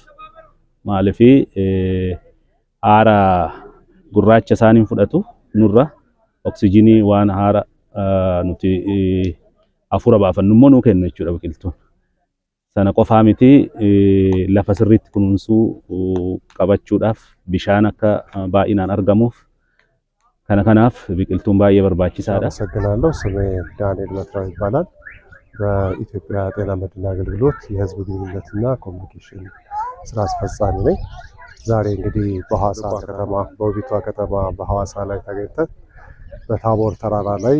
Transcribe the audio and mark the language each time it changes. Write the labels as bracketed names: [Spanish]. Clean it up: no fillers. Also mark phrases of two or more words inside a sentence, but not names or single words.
[Oromo] Maaliif aara gurraacha isaaniin fudhatu nurra oksijiinii waan haara nuti afura baafannu immoo nuu kenna jechuudha biqiltuun. Sana qofaa miti lafa sirriitti kunuunsuu qabachuudhaaf bishaan akka baay'inaan argamuuf kanaaf biqiltuun baay'ee barbaachisaadha. [Amharic] አመሰግናለሁ። ስሜ ዳንኤል መትራው ይባላል። በኢትዮጵያ ጤና መድን አገልግሎት የህዝብ ግንኙነትና ኮሚኒኬሽን ስራ አስፈጻሚ ነኝ። ዛሬ እንግዲህ በሐዋሳ ከተማ በውቢቷ ከተማ በሐዋሳ ላይ ተገኝተን በታቦር ተራራ ላይ